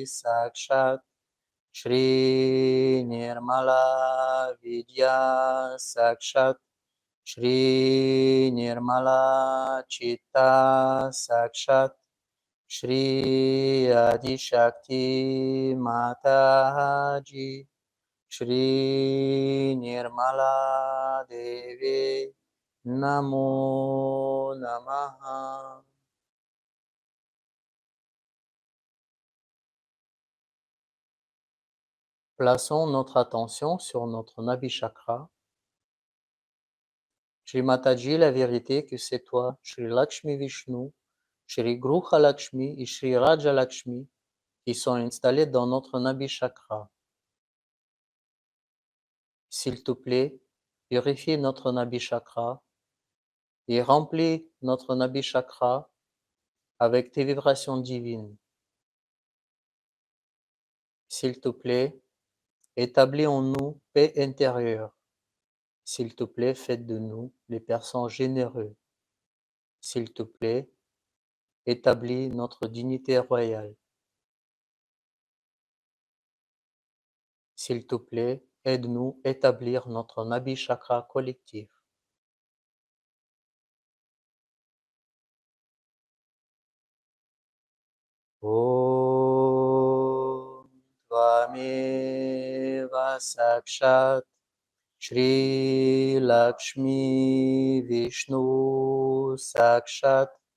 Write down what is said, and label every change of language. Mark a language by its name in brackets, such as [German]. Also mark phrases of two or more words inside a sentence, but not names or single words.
[Sanskrit] साक्षात् श्री निर्मला विद्या साक्षात् श्री निर्मला चित्त साक्षात् श्री आदि शक्ति माताजी श्री निर्मला देवी नमो नमः. [French] Plaçons notre attention sur notre Nabi Chakra. Shri Mataji, la vérité que c'est toi, Shri Lakshmi Vishnu, Shri Gruha Lakshmi et Shri Raja Lakshmi qui sont installés dans notre Nabi Chakra. S'il te plaît, purifie notre Nabi Chakra et remplis notre Nabi Chakra avec tes vibrations divines. S'il te plaît, établis en nous paix intérieure. S'il te plaît, fais de nous des personnes généreuses. S'il te plaît, établis notre dignité royale. S'il te plaît, aide-nous à établir notre Nabi Chakra collectif. [Sanskrit] ॐ त्वमेव साक्षात् श्री लक्ष्मी विष्णु साक्षात्